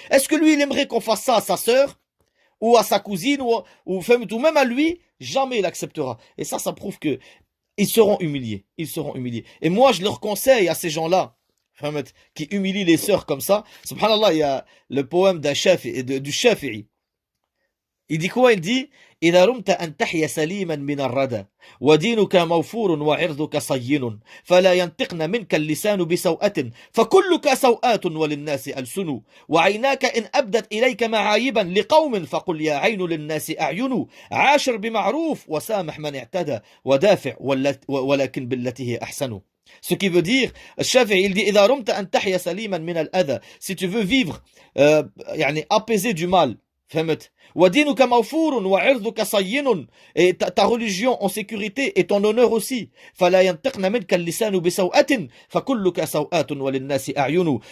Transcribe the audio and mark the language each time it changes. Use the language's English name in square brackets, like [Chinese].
[French] Est-ce que lui, il aimerait qu'on fasse ça à sa sœur ou à sa cousine ou même à lui? Jamais il acceptera. Et ça prouve que ils seront humiliés. Ils seront humiliés. Et moi, je leur conseille à ces gens-là, qui humilie les sœurs comme ça. Subhanallah, il y a le poème du Shafi'i. Il dit quoi? Il dit [Arabic] إذا رمت أن تحيا سليما من الردى ودينك موفور وعرضك صين فلا ينطقن منك اللسان بسوءة فكلك سوءات وللناس ألسن وعيناك إن أبدت إليك معايبا لقوم فقل يا عين للناس أعين عاشر بمعروف وسامح من اعتدى ودافع ولكن بالتي هي أحسن. [French] Ce qui veut dire, Shafi'i, il dit [Arabic] إذا رمت أن تحيا سليما من الأذى, [French] si tu veux vivre يعني apaiser du mal, فهمت؟ [Arabic] وَدِينُكَ مَوْفُورٌ وَعِرْضُكَ صَيِّنٌ, [French] et ta religion en sécurité et ton honneur aussi. [Arabic] فَلَا يَنْتِقْنَ مِنْكَ اللِّسَانُ بِسَوْءَةٍ فَكُلُّكَ سَوْءَةٌ وَلِلنَّاسِ أَعْيُنُ.